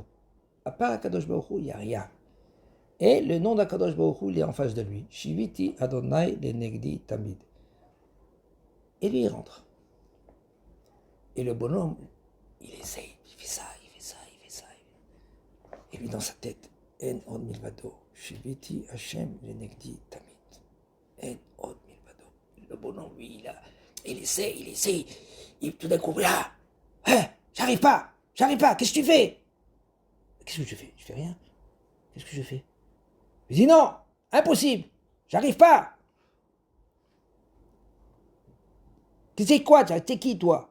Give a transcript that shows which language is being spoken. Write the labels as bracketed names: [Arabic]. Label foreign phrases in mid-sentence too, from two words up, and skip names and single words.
[French] À part Akadosh Baruch Hu, il n'y a rien. Et le nom d'Akadosh Baruch Hu, il est en face de lui. [Hebrew] שויתי אדני לנגדי תמיד. [French] Et lui, il rentre. Et le bonhomme, il essaye, il fait ça. Et lui, dans sa tête, [Hebrew] אין עוד מלבדו, שויתי השם לנגדי תמיד. אין עוד מלבדו. [French] Le bonhomme, lui, il essaye. Et tout d'un coup, là, j'arrive pas. Qu'est-ce que tu fais? Qu'est-ce que je fais? Je fais rien. Qu'est-ce que je fais? Je dis non, impossible, j'arrive pas. Tu sais quoi? T'es qui, toi?